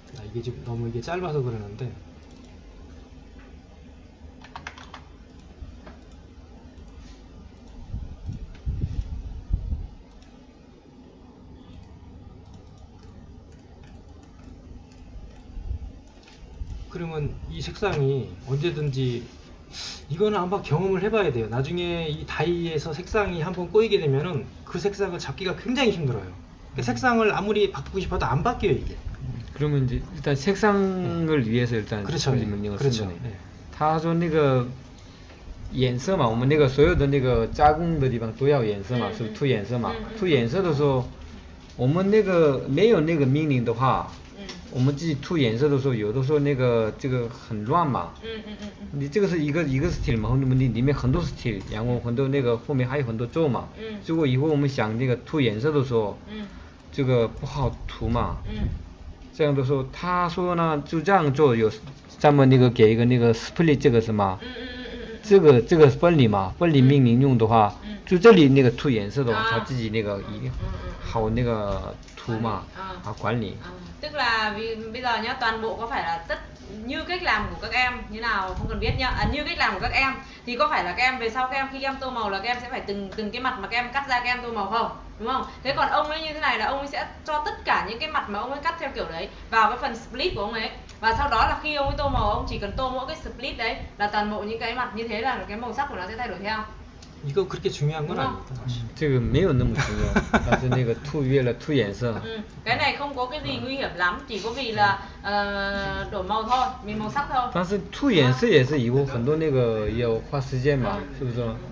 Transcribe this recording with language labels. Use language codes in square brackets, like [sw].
[ko] 이게 지금 너무 이게 짧아서 그러는데 그러면 이 색상이 언제든지 이거는 한번 경험을 해봐야 돼요. 나중에 이 다이에서 색상이 한번 꼬이게 되면은 그 색상을 잡기가 굉장히 힘들어요. 그러니까 색상을 아무리 바꾸고 싶어도 안 바뀌어요 이게. 그러면 이제 일단 색상을 위해서 일단 그렇죠. 명령을 그렇죠. 쓴 거네. [zh] 他说那个颜色嘛，我们那个所有的那个加工的地方都要颜色嘛，是涂颜色嘛。涂颜色的时候，我们那个没有那个命令的话，我们自己涂颜色的时候，有的时候那个这个很乱嘛。你这个是一个 style 嘛，你里面很多 style， 然后很多那个后面还有很多皱嘛。结果以后我们想那个涂颜色的时候，这个不好涂嘛。这样的时候，他说呢，就这样做有，咱们那个给一个那个 split 这个什么，这个分离嘛，分离命令用的话，就这里那个涂颜色的话，他自己那个一定好那个涂嘛，好管理。 [vi] Tức là vì bây giờ nhá, toàn bộ có phải là như cách làm của các em như nào không cần biết nhá, như cách làm của các em thì có phải là các em về sau các em khi các em tô màu là các em sẽ phải từng cái mặt mà các em cắt ra các em tô màu không? đúng không? Thế còn ông ấy như thế này là ông ấy sẽ cho tất cả những cái mặt mà ông ấy cắt theo kiểu đấy vào cái phần split của ông ấy, và sau đó là khi ông ấy tô màu, ông chỉ cần tô mỗi cái split đấy là toàn bộ những cái mặt như thế là cái màu sắc của nó sẽ thay đổi theo. [ko] 이거 그렇게 중요한 건 [vi] đúng không? [ko] 아닙니다. 사실. [zh] 这个没有那么重要，但是那个涂越了涂颜色。 [vi] Cái này không có cái gì nguy hiểm lắm, chỉ có vì là đổi màu thôi, mình màu sắc thôi. [zh] 但是涂颜色也是以后很多那个要花时间嘛，是不是？